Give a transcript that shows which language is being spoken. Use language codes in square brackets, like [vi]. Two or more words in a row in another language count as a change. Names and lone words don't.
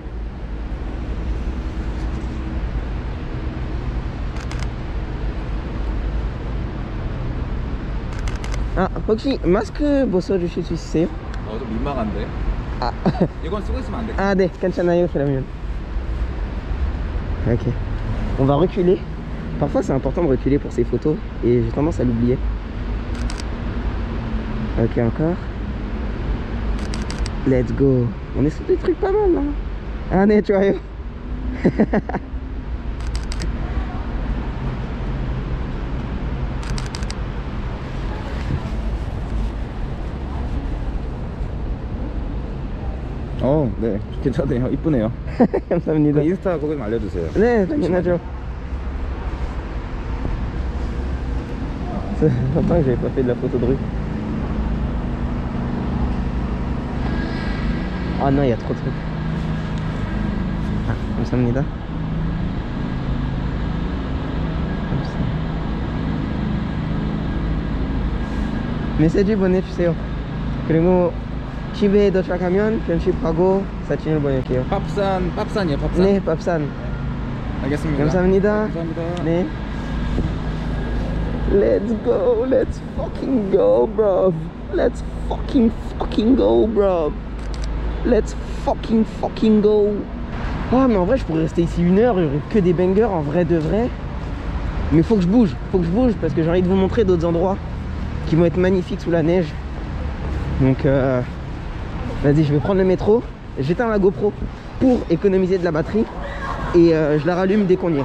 [ko] 아, 혹시 마스크 벗어주실 수 있으세요? 좀 민망한데. 아, 이건 쓰고 있으면 안 돼. ah, 네, 괜찮아요, 그러면. [fr] Ok. On va reculer. Parfois, c'est important de reculer pour ces photos et j'ai tendance à l'oublier. Ok, encore. [en] Let's go. [fr] On est sur des trucs pas mal là. Ah, né, tu vois. [ko] 네. 괜찮네요. 이쁘네요. 감사합니다. 인스타 그거 좀 알려주세요. 네, 당연하죠. [fr] Ça fait longtemps que j'avais pas fait de la photo de rue. Ah non, il y a trop de trucs. [ko] Ah, 감사합니다. 메시지 보내주세요. 그리고 집에 도착하면 편집하고 사진을 보낼게요. 밥산이요, 밥산? 네, 밥산. 알겠습니다. 감사합니다. 감사합니다. 네. [en] Let's go, let's fucking go, bro. Let's fucking go, bro. Let's fucking go. [fr] Ah, mais en vrai, je pourrais rester ici 1 heure, il y aurait que des bangers en vrai de vrai. Mais faut que je bouge parce que j'ai envie de vous montrer d'autres endroits qui vont être magnifiques sous la neige. Donc, vas-y, je vais prendre le métro. J'éteins la GoPro pour économiser de la batterie et je la rallume dès qu'on y est.